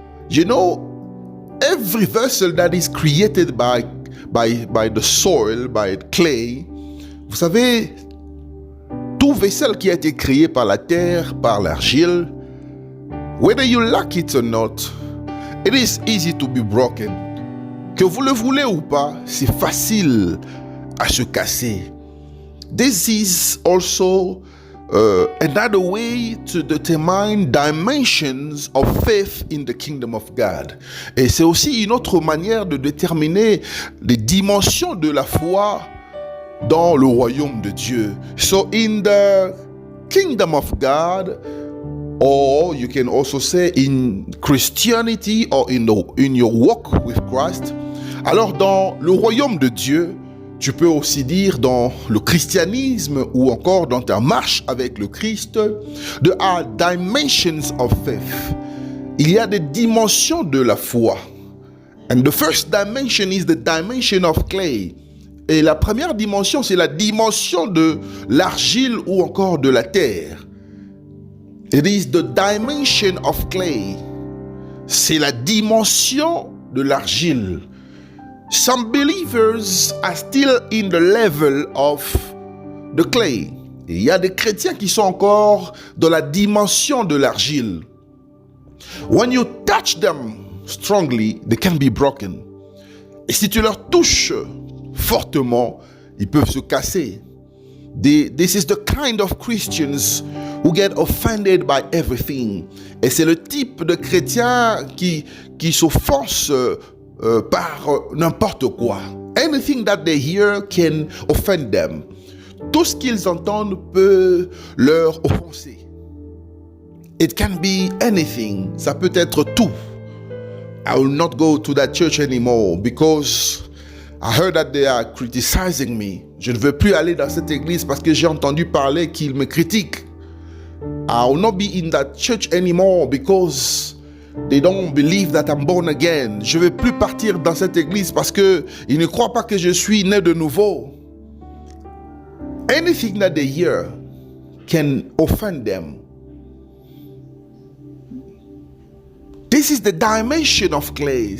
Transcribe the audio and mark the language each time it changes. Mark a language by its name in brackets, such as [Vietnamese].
[English] You know, every vessel that is created by the soil, by clay, [French] vous savez, tout vaisselle qui a été créé par la terre, par l'argile, [English] whether you like it or not, it is easy to be broken. [French] Que vous le voulez ou pas, c'est facile à se casser. [English] This is also another way to determine dimensions of faith in the kingdom of God. [French] Et c'est aussi une autre manière de déterminer les dimensions de la foi dans le royaume de Dieu. [English] So in the kingdom of God, or you can also say in Christianity or in your walk with Christ, [French] alors dans le royaume de Dieu, tu peux aussi dire dans le christianisme ou encore dans ta marche avec le Christ, [English] there are dimensions of faith. [French] Il y a des dimensions de la foi. [English] And the first dimension is the dimension of clay. [French] Et la première dimension, c'est la dimension de l'argile ou encore de la terre. [English] It is the dimension of clay. [French] C'est la dimension de l'argile. [English] Some believers are still in the level of the clay. [French] Et il y a des chrétiens qui sont encore dans la dimension de l'argile. [English] When you touch them strongly, they can be broken. [French] Et si tu leur touches fortement, ils peuvent se casser. [English] This is the kind of Christians who get offended by everything. [French] Et c'est le type de chrétiens qui s'offensent par n'importe quoi. [English] Anything that they hear can offend them. [French] Tout ce qu'ils entendent peut leur offenser. [English] It can be anything. [French] Ça peut être tout. [English] I will not go to that church anymore because I heard that they are criticizing me. [French] Je ne veux plus aller dans cette église parce que j'ai entendu parler qu'ils me critiquent. [English] I will not be in that church anymore because they don't believe that I'm born again. [French] Je ne vais plus partir dans cette église parce qu'ils ne croient pas que je suis né de nouveau. [English] Anything that they hear can offend them. This is the dimension of clay.